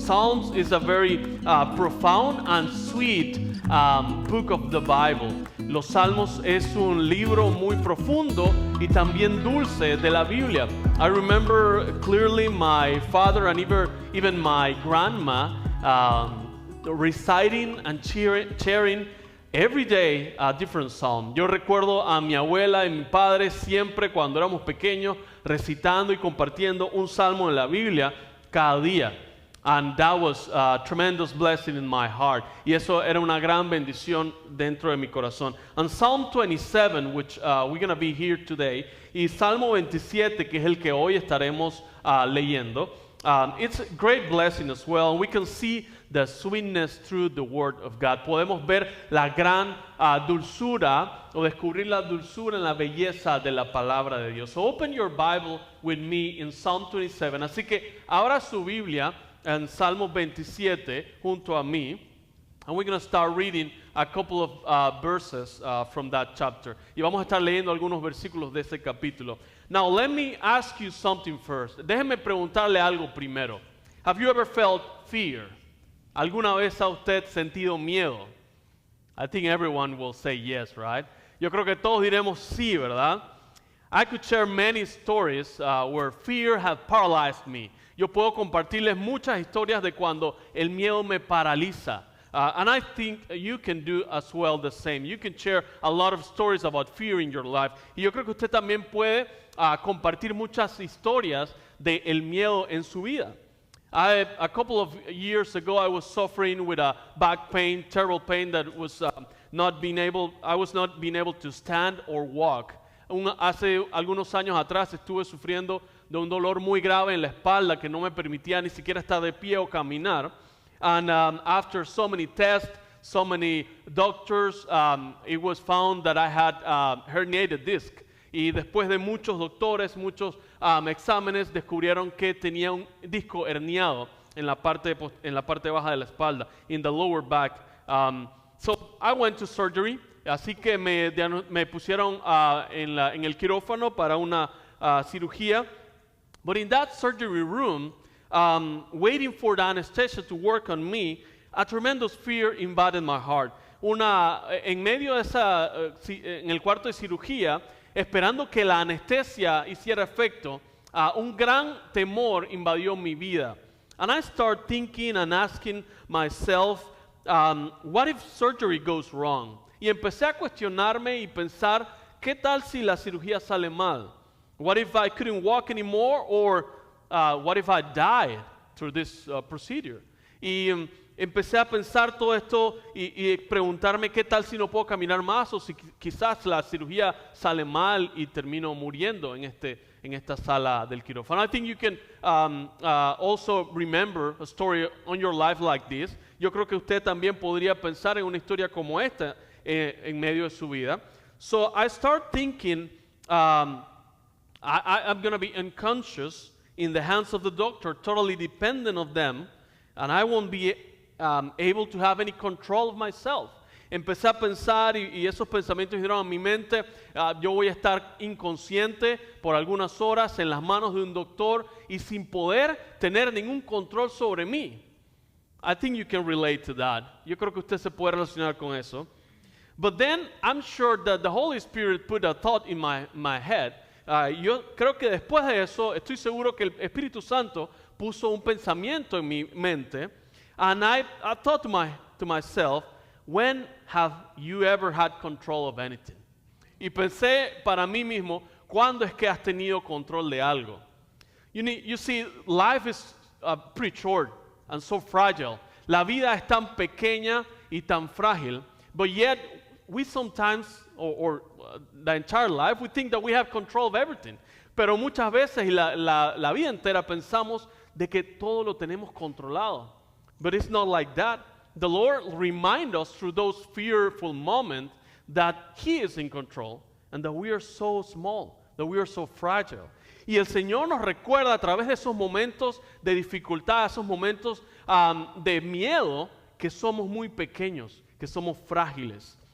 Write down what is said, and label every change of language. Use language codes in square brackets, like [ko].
[en] Psalms is a very profound and sweet book of the Bible. [es] Los Salmos es un libro muy profundo y también dulce de la Biblia. [en] I remember clearly my father and even my grandma reciting and sharing every day a different psalm. [es] Yo recuerdo a mi abuela y mi padre siempre cuando éramos pequeños recitando y compartiendo un salmo en la Biblia cada día. [en] And that was a tremendous blessing in my heart. [es] Y eso era una gran bendición dentro de mi corazón. [en] And Psalm 27, which we're going to be here today, [es] y Salmo 27, que es el que hoy estaremos leyendo, [en] it's a great blessing as well. We can see the sweetness through the Word of God. [es] Podemos ver la gran dulzura o descubrir la dulzura en la belleza de la palabra de Dios. [en] So open your Bible with me in Psalm 27. [es] Así que abra su Biblia en Salmo 27 junto a mí. [en] And we're going to start reading a couple of verses from that chapter. [es] Y vamos a estar leyendo algunos versículos de ese capítulo. [en] Now let me ask you something first. [es] Déjeme preguntarle algo primero. [en] Have you ever felt fear? [es] ¿Alguna vez ha usted sentido miedo? [en] I think everyone will say yes, right? [es] Yo creo que todos diremos sí, ¿verdad? [en] I could share many stories where fear has paralyzed me. [es] Yo puedo compartirles muchas historias de cuando el miedo me paraliza. [en] And I think you can do as well the same. You can share a lot of stories about fear in your life. [es] Y yo creo que usted también puede compartir muchas historias de el miedo en su vida. [en] A couple of years ago, I was suffering with a back pain, terrible pain that was I was not being able to stand or walk. [es] Hace algunos años atrás estuve sufriendo de un dolor muy grave en la espalda que no me permitía ni siquiera estar de pie o caminar. [en] And after so many tests, so many doctors, it was found that I had herniated disc. [es] Y después de muchos doctores, muchos exámenes, descubrieron que tenía un disco herniado en la parte baja de la espalda, [en] in the lower back. So I went to surgery, [es] así que me pusieron en el quirófano para una cirugía. [en] But in that surgery room, waiting for the anesthesia to work on me, a tremendous fear invaded my heart. [es] En medio de en el cuarto de cirugía, esperando que la anestesia hiciera efecto, un gran temor invadió mi vida. [en] And I started thinking and asking myself, what if surgery goes wrong? [es] Y empecé a cuestionarme y pensar, ¿qué tal si la cirugía sale mal? [en] What if I couldn't walk anymore, or what if I died through this procedure? [es] Y empecé a pensar todo esto y preguntarme qué tal si no puedo caminar más, o si quizás la cirugía sale mal y termino muriendo en esta sala del quirófano. [en] I think you can also remember a story on your life like this. [es] Yo creo que usted también podría pensar en una historia como esta en medio de su vida. [en] So I start thinking, I'm going to be unconscious in the hands of the doctor, totally dependent on them, and I won't be able to have any control of myself. [es] Empecé a pensar y esos pensamientos vinieron a mi mente. Yo voy a estar inconsciente por algunas horas en las manos de un doctor y sin poder tener ningún control sobre mí. [en] I think you can relate to that. [es] Yo creo que usted se puede relacionar con eso. [en] But then I'm sure that the Holy Spirit put a thought in my head. [es] Yo creo que después de eso, estoy seguro que el Espíritu Santo puso un pensamiento en mi mente. [en] And I thought to myself, when have you ever had control of anything? [es] Y pensé para mí mismo, ¿cuándo es que has tenido control de algo? [en] You see, life is pretty short and so fragile. [es] La vida es tan pequeña y tan frágil, [en] but yet we sometimes, or the entire life, we think that we have control of everything. [es] Pero muchas veces, y la vida entera, pensamos de que todo lo tenemos controlado. [en] But it's not like that. The Lord reminds us through those fearful moments that He is in control and that we are so small, that we are so fragile. [es] Y el Señor nos recuerda a través de esos momentos de dificultad, esos momentos de miedo, que somos muy pequeños, que somos frágiles.